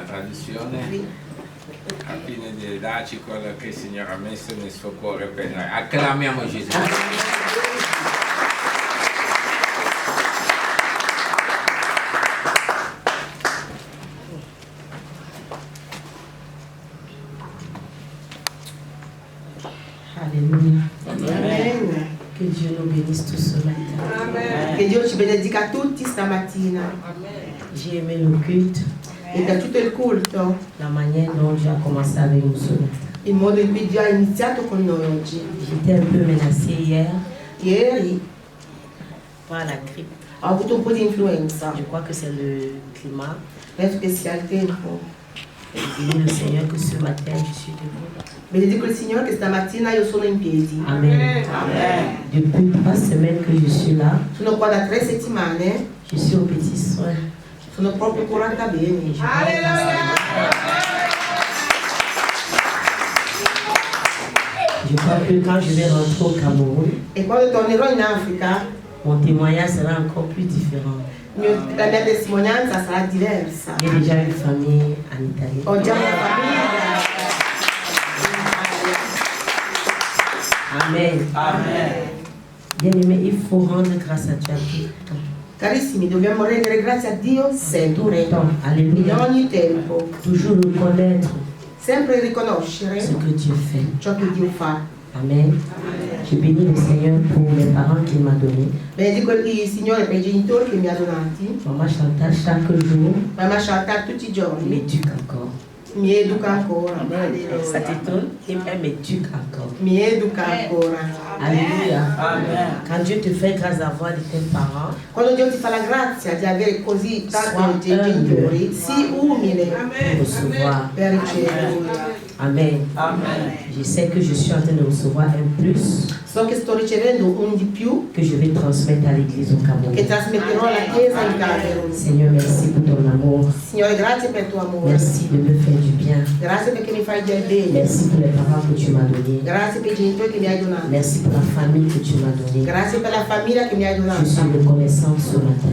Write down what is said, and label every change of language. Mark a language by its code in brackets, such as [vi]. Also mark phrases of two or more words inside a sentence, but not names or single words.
[it] canzone al fine di darci quello che il Signore ha messo nel suo cuore per noi. Acclamiamo Gesù. [fr] Alléluia. Amen. Que Dieu nous bénisse tous ce matin. Amen. [it] Que Dio ci benedica tutti stamattina. [fr] J'ai aimé le culte. [it] E da tutto il culto, [fr] la manière dont Dieu a commencé avec nous ce matin. [it] Il modo in cui Dio ha iniziato con noi oggi. [fr] J'étais un peu menacée hier. [it] Ieri [fr] par la grippe. [it] Ho avuto un po' di influenza. [fr] Je crois que c'est le climat. [it] Penso che sia il tempo. [fr] Bénis le Seigneur que ce matin je suis debout. [it] Benedico il Signore che stamattina io sono in piedi. Amen. Amen. [fr] Depuis 3 semaines que je suis là. [it] Sono qua da 3 settimane. [fr] Je suis au petit soin. [it] Sono proprio curata bene. Alleluia. [fr] Je crois que quand je vais rentrer au Cameroun, [it] e quando tornerò in Africa, [fr] mon témoignage sera encore plus différent. [it] La mia testimonianza sarà diversa. [fr] J'ai déjà une famille en Italie. [it] Ho già una famiglia. Amen. Amen. [fr] Bien-aimé, il faut rendre grâce à Dieu tout le temps. [it] Carissimi, dobbiamo rendere grazie a Dio sempre, in ogni tempo. [fr] Toujours reconnaître [it] sempre riconoscere [fr] ce que Dieu fait. [it] Ciò che Dio fa. Amen. [fr] Je bénis le Seigneur pour les parents qu'il m'a donnés. [it] Benedico il Signore per i genitori che mi ha donati. [fr] Maman Chantal chaque jour. [it] Mamma Chantal tutti i giorni. [fr] M'éduque encore. [it] Mi educa ancora. [fr] Ça t'étonne? Elle m'éduque encore. [it] Mi educa ancora. [fr] Alléluia. Amen. Quand Dieu te fait grâce d'avoir de tes parents, [it] quando Dio ti fa la grazia di avere così tanti genitori, sii umile [fr] per recevoir. [it] Per ricevere. Amen. Amen. [fr] Je sais que je suis en train de recevoir un plus. [it] So che sto ricevendo un di più [fr] que je vais transmettre à l'église au Cameroun. [it] Che trasmetterò alla Chiesa in Camerun. [fr] Seigneur, merci pour ton amour. [it] Signore, grazie per il tuo amore. [fr] Merci de me faire du bien. [it] Grazie perché mi fai del bene. [fr] Merci pour les parents que tu m'as donnés. [it] Grazie per i genitori che mi hai donato. [fr] Merci pour la famille que tu m'as donnée. [it] Grazie per la famiglia che mi hai donato. [fr] Je suis reconnaissante ce matin.